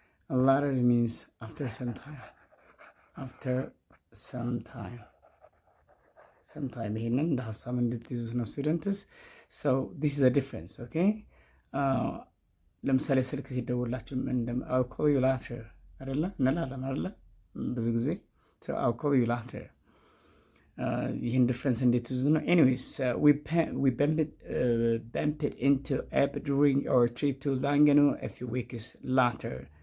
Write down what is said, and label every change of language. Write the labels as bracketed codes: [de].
[en] Latter means after some time. After some time. Sometime [am] ይሄንን እንደ ሀሳብ እንድትይዙት ነው [en] ስቱደንትስ። So this is a difference, okay? [am] ለምሳሌ ስልክ ሲደውላችሁ [en] I'll call you later [am] አይደለ እንላለን አይደለ ብዙ ጊዜ [en] so I'll call you later። [am] ይህን ዲፍረንስ እንዴት ትይዙ ነው? [en] Anyways, we bumped into Abe during our trip to Langano a few weeks later.